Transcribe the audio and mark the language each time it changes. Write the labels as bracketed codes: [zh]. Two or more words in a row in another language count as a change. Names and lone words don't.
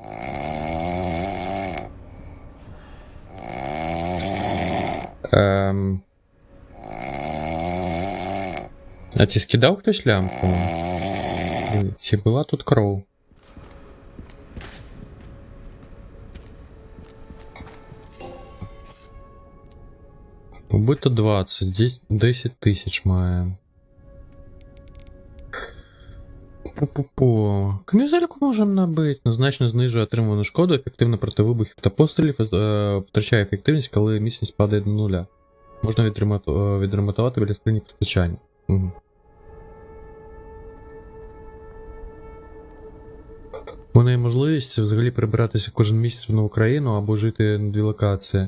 [uk] А ці скидав хтось лямку? Чи була тут кров? Убито 20, здесь 10 тисяч маємо. Пу-пу-пу. Камізельку можемо набити. Значно знижує отримувану шкоду, ефективно проти вибухів та пострілів, втрачає ефективність, коли міцність падає до нуля. Можна відремонтувати біля скрині постачання. Угу. У неї можливість взагалі перебиратися кожен місяць в нову країну або жити на дві локації.